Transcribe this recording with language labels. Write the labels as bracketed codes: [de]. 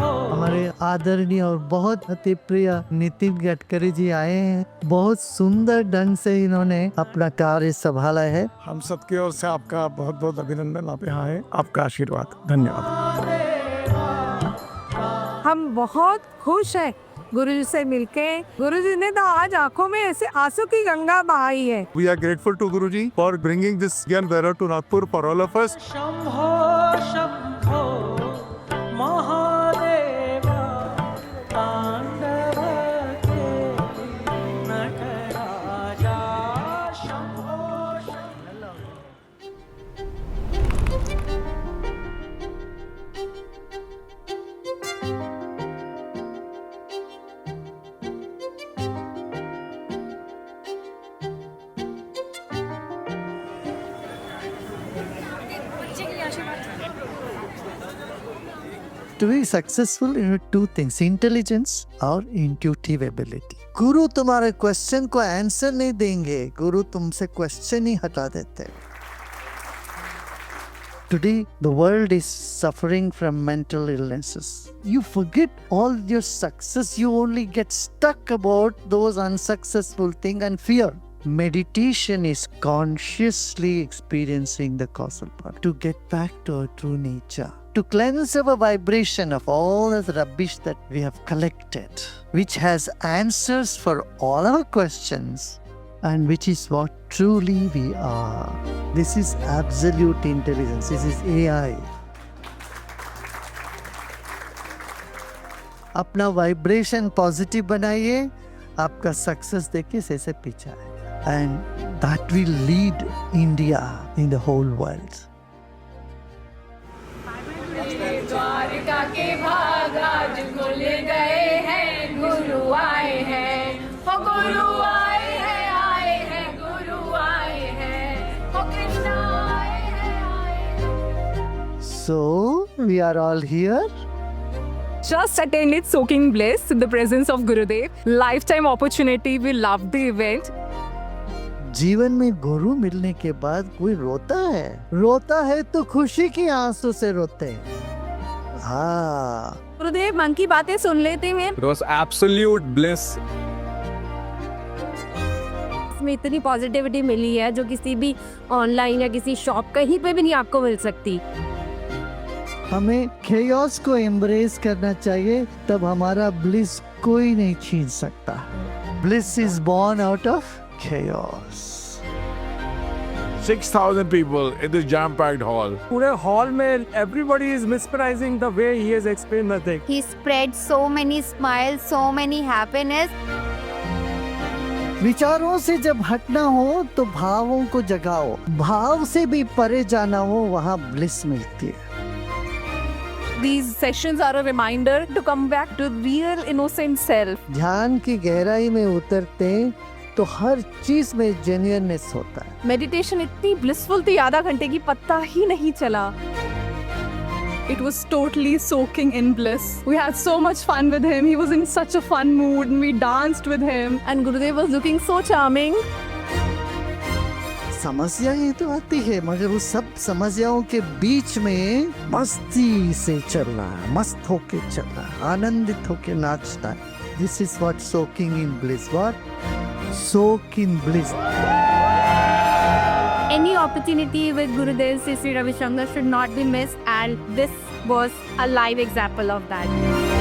[hi] हमारे आदरणीय और बहुत अति प्रिय नितिन गडकरी जी आए हैं, बहुत सुंदर ढंग से इन्होंने अपना कार्य संभाला है। हम सबकी ओर से आपका बहुत बहुत अभिनंदन। आप यहाँ आए, आपका आशीर्वाद, धन्यवाद। हम बहुत खुश हैं गुरुजी से मिलके। गुरुजी ने तो आज आंखों में ऐसे आंसू की गंगा बहाई है। [en] We are grateful to Guruji for bringing this Gyan Bhairav to Nagpur for all of us. To be successful in two things, intelligence [hi] और [en] intuitive ability. [hi] गुरु तुम्हारे क्वेश्चन को आंसर नहीं देंगे, गुरु तुमसे क्वेश्चन ही हटा देते हैं। [en] Today, the world is suffering from mental illnesses. You forget all your success, you only get stuck about those unsuccessful things and fear. Meditation is consciously experiencing the causal part to get back to our true nature, to cleanse our vibration of all the rubbish that we have collected, which has answers for all our questions, and which is what truly we are. This is absolute intelligence. This is AI. [hi] अपना vibration positive बनाइए, आपका success देखिए कैसे पीछा है, [en] And that will lead India in the whole world. [hi] Dwarika के भाग आज खुल गए हैं, गुरु आए हैं, हो गुरु आए हैं, आए हैं गुरु आए हैं, हो कृष्ण आए हैं, आए हैं. [en] So we are all here. Just attended Soaking Bliss in the presence of Gurudev. Lifetime opportunity. We loved the event. [hi] जीवन में गुरु मिलने के बाद कोई रोता है तो खुशी की आंसू से रोते हैं. हाँ, गुरुदेव मन की बातें सुन लेते हैं. [en] It was absolute bliss. [hi] इसमें इतनी पॉजिटिविटी मिली है जो किसी भी ऑनलाइन या किसी शॉप कहीं पे भी नहीं आपको मिल सकती. हमें chaos को embrace करना चाहिए, तब हमारा bliss कोई नहीं छीन सकता. [en] Bliss is born out of chaos. 6,000 people in this jam-packed hall. [hi] पूरे हॉल में [en] everybody is mesmerizing the way he has explained the thing. He spread so many smiles, so many happiness. [hi] विचारों से जब हटना हो तो भावों को जगाओ, भाव से भी परे जाना हो वहाँ bliss मिलती है. [en] These sessions are a reminder to come back to real innocent self. [hi] ध्यान की गहराई में उतरते तो हर चीज में जेन्युइननेस होता है. Meditation इतनी blissful थी, आधा घंटे की पता ही नहीं चला. [en] It was totally soaking in bliss. We had so much fun with him. He was in such a fun mood and we danced with him. And Gurudev was looking so charming. [hi] समस्याएं तो आती है, मगर उस सब समस्याओं के बीच में मस्ती से चलना, मस्त होके चलना, आनंदित होके नाचना. [en] This is what soaking in bliss. What? Soak in bliss. Any opportunity with Gurudev Sri Ravi Shankar should not be missed, and this was a live example of that.